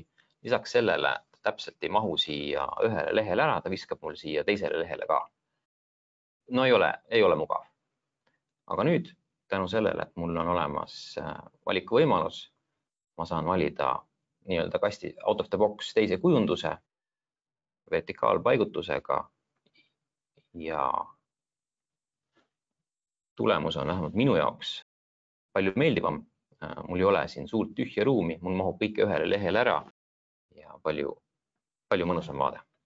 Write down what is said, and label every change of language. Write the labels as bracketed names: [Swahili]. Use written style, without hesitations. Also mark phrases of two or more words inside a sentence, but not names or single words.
[Estonian] Lisaks sellele täpselt ei mahu siia ühele lehele ära, ta viskab mul siia teisele lehele ka. No ei ole mugav. Aga nüüd tänu sellele, et mul on olemas valikuvõimalus, ma saan valida nii-öelda kasti [English] out of the box [Estonian] teise kujunduse vertikaalpaigutusega ja tulemus on vähemalt minu jaoks palju meeldivam. Mul ei ole siin suurt tühja ruumi, mul mahub kõik ühele lehele ära ja palju mõnusam vaade.